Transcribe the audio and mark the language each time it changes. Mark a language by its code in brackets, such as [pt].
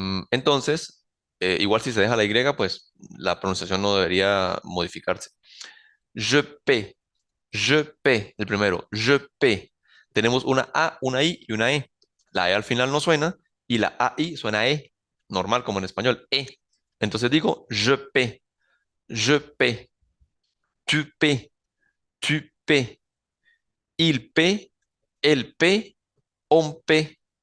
[es] Entonces, igual si se deja la Y, pues la pronunciación no debería modificarse. [fr] Je paie, je paie, [es] el primero, [fr] je paie. [es] Tenemos una A, una I y una E. La E al final no suena y la AI suena E, normal como en español, E. Entonces digo, [fr] je paie, tu paie, tu paie, il paie, elle paie, on paie.